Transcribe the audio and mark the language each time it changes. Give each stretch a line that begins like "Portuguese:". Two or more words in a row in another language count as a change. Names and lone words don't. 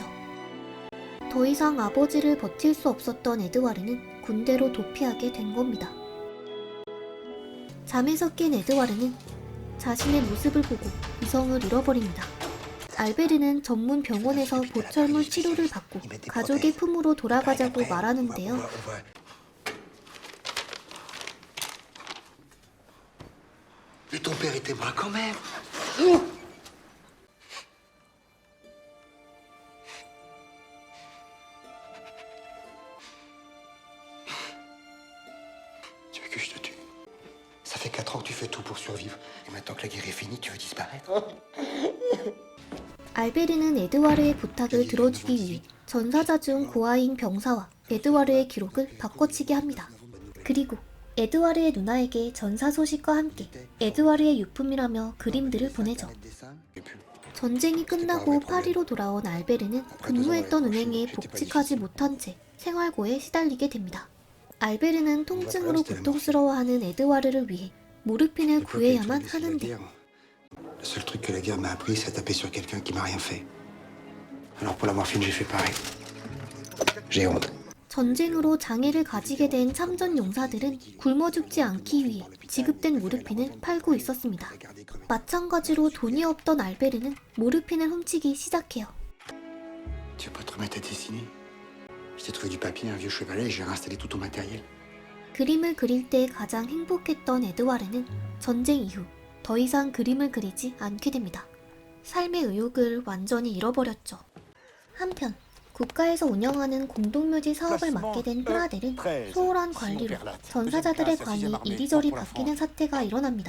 Korean: 더 이상 아버지를 버틸 수 없었던 에드와르는 군대로 도피하게 된 겁니다. 잠에서 깬 에드와르는 자신의 모습을 보고 이성을 잃어버립니다. 알베르는 전문 병원에서 보철물 치료를 받고 가족의 품으로 돌아가자고 말하는데요.
French: Mais ton père était moi quand même. Tu veux que je te tue? Ça fait 4 ans que tu fais tout pour survivre. Et maintenant que la guerre est finie, tu veux disparaître?
Korean: 알베르는 에드와르의 부탁을 들어주기 위해 전사자 중 고아인 병사와 에드와르의 기록을 바꿔치기 합니다. 그리고 에드와르의 누나에게 전사 소식과 함께 에드와르의 유품이라며 그림들을 보내죠. 전쟁이 끝나고 파리로 돌아온 알베르는 근무했던 은행에 복직하지 못한 채 생활고에 시달리게 됩니다. 알베르는 통증으로 고통스러워하는 에드와르를 위해 모르핀을 구해야만 하는데
French: Le seul truc que la guerre m'a appris, c'est taper sur quelqu'un qui m'a rien fait. Alors pour la morphine, j'ai fait pareil. J'ai honte.
Korean: 전쟁으로 장애를 가지게 된 참전 용사들은 굶어 죽지 않기 위해 지급된 모르핀을 팔고 있었습니다. 마찬가지로 돈이 없던 알베르는 모르핀을 훔치기 시작해요.
French: Tu veux pas te remettre à dessiner? Je t'ai trouvé du papier, un vieux chevalet, et j'ai réinstallé tout ton matériel.
Korean: 그림을 그릴 때 가장 행복했던 에드와르는 전쟁 이후 더 이상 그림을 그리지 않게 됩니다. 삶의 의욕을 완전히 잃어버렸죠. 한편 국가에서 운영하는 공동묘지 사업을 맡게 된 프라델은 소홀한 관리로 전사자들의 관이 이리저리 바뀌는 사태가 일어납니다.